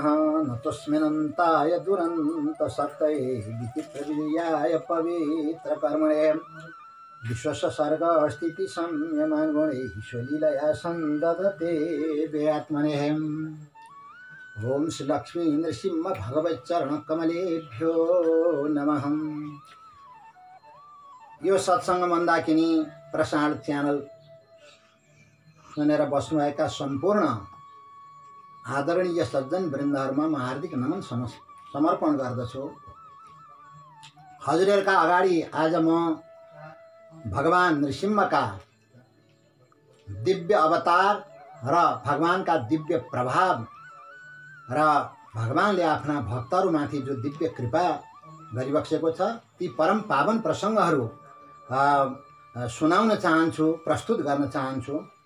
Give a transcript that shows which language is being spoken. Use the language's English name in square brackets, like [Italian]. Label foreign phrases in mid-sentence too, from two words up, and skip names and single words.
[Sanskrit] नतस्मिन्नन्ताय दुरन्त सत्तये विचित्रवीर्याय पवित्र कर्मणे विश्वस्य सर्ग स्थिति संयमान गुणैः स्वलीलया संदधते वेत्मने। ओम श्री लक्ष्मी नृसिंह भगवच्चरण कमलेभ्यो नमः। [Nepali] यो सत्संग मन्दाकिनी प्रसाद च्यानल सुनेर बस्नुभएका सम्पूर्ण आदरणीय सज्जन वृन्दहरुमा म हार्दिक नमन समर्पण गर्दछु। हजुरहरुका अगाडि आज म भगवान नृसिंहका दिव्य अवतार र भगवानका दिव्य प्रभाव र भगवानले आफ्ना भक्तहरुमाथि जो दिव्य कृपा गरिबक्सेको छ ती परम पावन प्रसंगहरु सुनाउन चाहन्छु, प्रस्तुत गर्न चाहन्छु।